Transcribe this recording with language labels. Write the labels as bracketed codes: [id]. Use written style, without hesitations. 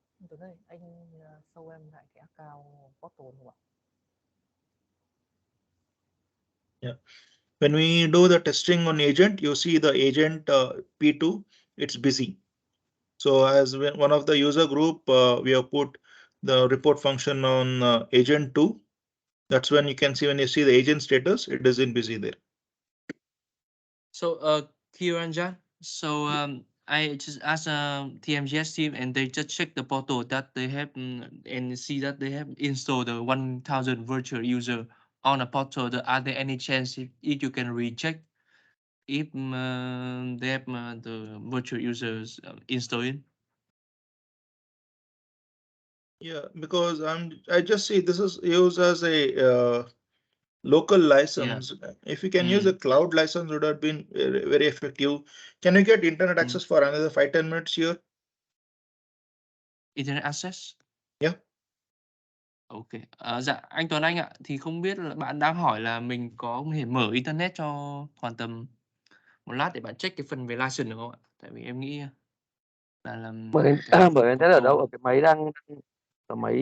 [vi] Từ đây anh show em lại cái account portal không ạ? [en] Yeah. When we do the testing on agent, you see the agent P2, it's busy. So as one of the user group, we have put the report function on agent 2. That's when you can see, when you see the agent status, it is in busy there. So Kiranjan, so I just asked TMGS team, and they just check the portal that they have and see that they have installed the 1,000 virtual user on a portal. Are there any chance if you can recheck if they have the virtual users installed? Yeah, because I just see this is used as a local license. If you can use a cloud license, would have been very, very effective. Can you get internet access for another 5-10 minutes here? Internet access? Yeah. Ok. [vi] Dạ anh Tuấn Anh ạ, thì không biết là bạn đang hỏi là mình có thể mở internet cho khoảng tầm một lát để bạn check cái phần về license được không ạ? Tại vì em nghĩ là Bởi cái bởi phần internet ở đâu? [en] portal [vi] Ở cái máy ở máy